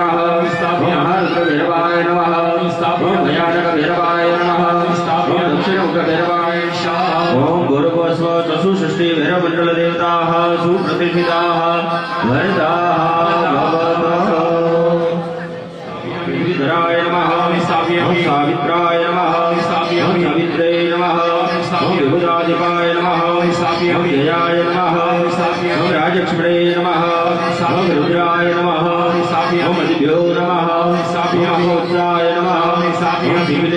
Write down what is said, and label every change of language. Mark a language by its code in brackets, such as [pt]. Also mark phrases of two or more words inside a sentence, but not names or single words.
[sa] ओम महारुद्र भैरवाय नमः. ओम भयानक भैरवाय नमः. ओम दक्षिणमुख भैरवाय नमः. ओम गुरुपस्व चतुषष्ठी भैरवमंडल देवताः सुप्रतिष्ठिताः वरदाः भवन्तः. पृथ्वीधराय नमः ओम सावित्राय नमः ओम सवित्रे नमः ओम विभुदाधिपाय नमः ओम जयाय नमः ओम राजक्ष्मणे नमः ओम रुद्राय नमः ओम अधिभ्यो नमः ओम होत्राय नमः ओम विमले